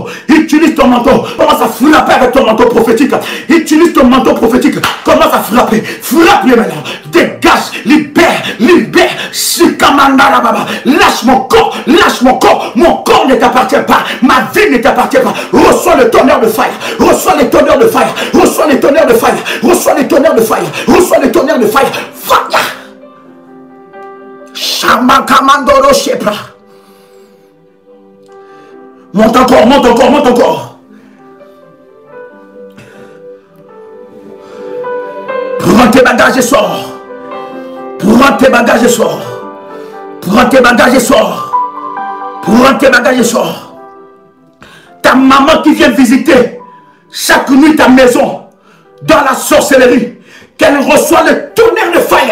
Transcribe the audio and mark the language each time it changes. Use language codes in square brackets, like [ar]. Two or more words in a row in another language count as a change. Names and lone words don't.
[fr] Commence à frapper avec ton manteau prophétique. Commence à frapper. Frappe-les maintenant. Dégage, libère. Lâche mon corps. Mon corps ne t'appartient pas. Ma vie ne t'appartient pas. Reçois le tonnerre de fire. Fire. Shamakamandoro Shepra. Monte encore. Prends tes bagages et sors. Ta maman qui vient visiter chaque nuit ta maison dans la sorcellerie, qu'elle reçoit le tonnerre de fire.